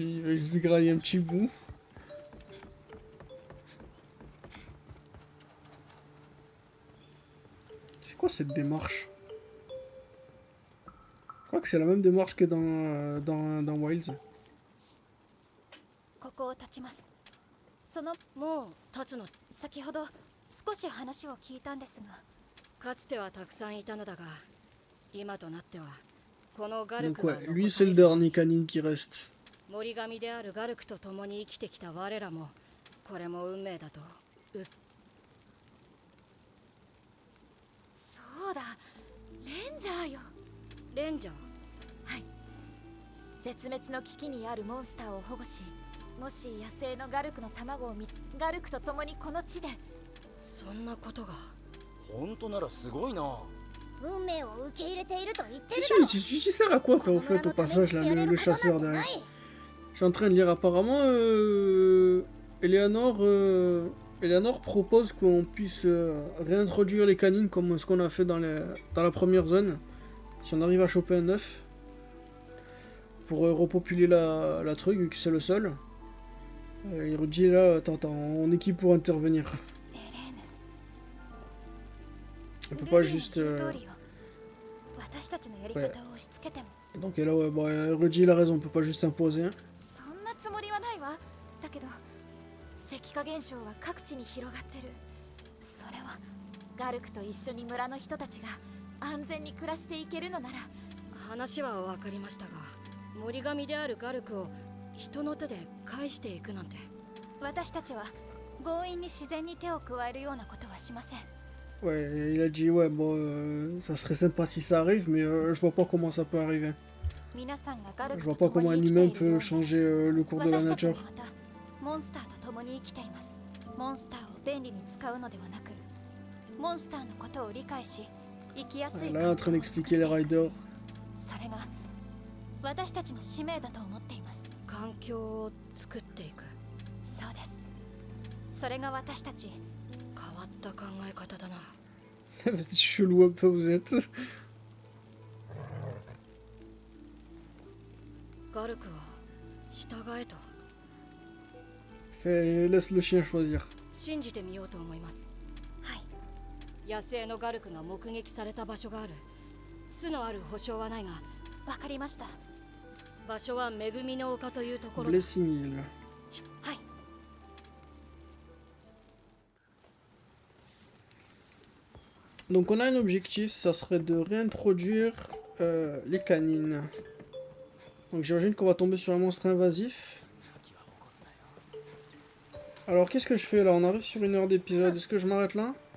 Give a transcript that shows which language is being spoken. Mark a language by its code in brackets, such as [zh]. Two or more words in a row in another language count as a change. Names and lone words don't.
[fr] Il va juste grailler un petit bout. C'est quoi cette démarche? Je crois que c'est la même démarche que dans Wilds. [ja] ここを立ちます。そのもう立つの。先ほど少し話を聞いたんですが、かつてはたくさんいたのだが、今となってはこのガル [fr] Donc [ja] クが [fr] ouais, lui c'est le dernier canine qui reste. [ja] 森神であるガルクと共に生きてきた我らもこれも運命だと。そうだ、レンジャーよ。レンジャー。はい。絶滅の危機にあるモンスターを保護し、もし野生のガルクの卵をガルクと共にこの地で。そんなことが。本当ならすごいな。運命を受け入れていると言ってる [fr] Tu sers à quoi toi au fait au passage là, le chasseur derrière? Je suis en train de lire apparemment Eleanor propose qu'on puisse réintroduire les canines comme ce qu'on a fait dans la première zone. Si on arrive à choper un œuf pour repopuler la truc vu que c'est le seul. Et Rudy là, attends, on est qui pour intervenir? On peut pas juste... Ouais. Donc là, ouais, bon, Rudy il a raison, on peut pas juste s'imposer. Hein. [ja] そんなつもりはないわ。だけど石化現象は各地に広がってる。それはガルクと一緒に村の人たちが安全に暮らしていけるのなら。話は分かりましたが、森神であるガルクを人の手で返していくなんて。私たちは強引に自然に手を加えるようなことはしません。 [fr] Ouais, il a dit ouais bon ça serait sympa si ça arrive mais je vois pas comment ça peut arriver. Je vois pas comment un humain peut changer le cours de la nature. [ja] モンスターと共に生きています。モンスターを便利に使うのではなく、モンスターのことを理解し、生きやすい。 [fr] Là en train d'expliquer les riders. [ja] それが私たちの使命だと思っています。環境を作っていく。そうです。それが私たち。変わった考え方だな。 [fr] C'est chelou un peu vous êtes. [ja] ガルクは従えと。 [fr] Laisse le chien choisir. [ja] 信じてみようと思います。はい。野生のガルクが目撃された場所がある。巣のある保証はないが。わかりました。場所は恵みの丘というところ。 Blessing. はい。 [fr] Donc on a un objectif, ça serait de réintroduire les canines. Donc j'imagine qu'on va tomber sur un monstre invasif. Alors qu'est-ce que je fais là? On arrive sur 1 heure d'épisode, est-ce que je m'arrête là?